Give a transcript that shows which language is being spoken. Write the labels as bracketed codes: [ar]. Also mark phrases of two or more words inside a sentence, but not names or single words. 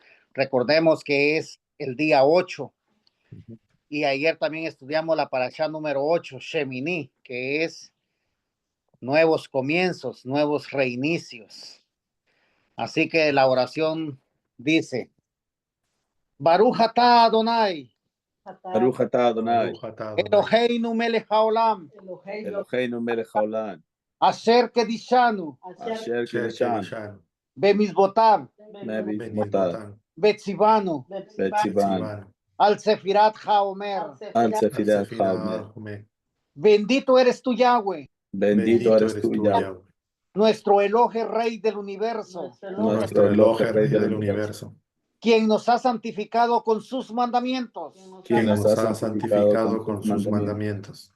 [es] Recordemos que es el día 8. Y ayer también estudiamos la parashá número 8, Shemini, que es nuevos comienzos, nuevos reinicios. Así que la oración dice: [he] ברוך אתה אדוני, ברוך אתה אדוני, ברוך אתה אדוני, אלוהינו מלך העולם, אלוהינו מלך העולם, אשר קדשנו, asher Asher kedishanu, kedishanu, bemizbotav, me'mizbotav, bemizbotav, betzivanu, betzivanu, betzivanu, על ספירת העומר. על ספירת Sefirah Haomer. Haomer. [es] Bendito eres tú, Yahweh, Bendito eres tú, Yahweh, nuestro Elohe Rey del universo, nuestro Elohe, Rey del universo, quien nos ha santificado con sus mandamientos quien Quien nos ha santificado con sus mandamientos